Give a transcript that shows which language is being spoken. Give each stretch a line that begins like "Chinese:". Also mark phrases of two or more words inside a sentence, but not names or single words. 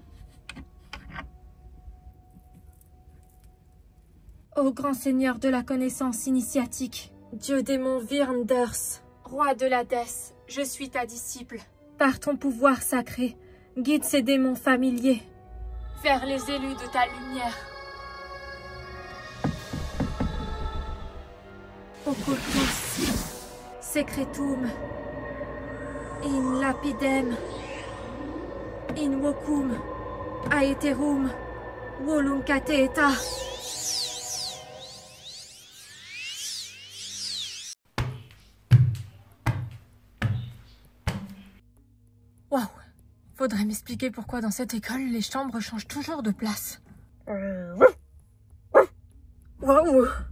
French: Ô grand seigneur de la connaissance initiatique, dieu démon Vinders, roi de l'Hadès, je suis ta disciple. Par ton pouvoir sacré, guide ces démons familiers vers les élus de ta lumière.
Latin: Occultus, secretum, in lapidem, invocum, aeterum, voluntate eta.
French: Waouh! Faudrait m'expliquer pourquoi dans cette école, les chambres changent toujours de place. Waouh!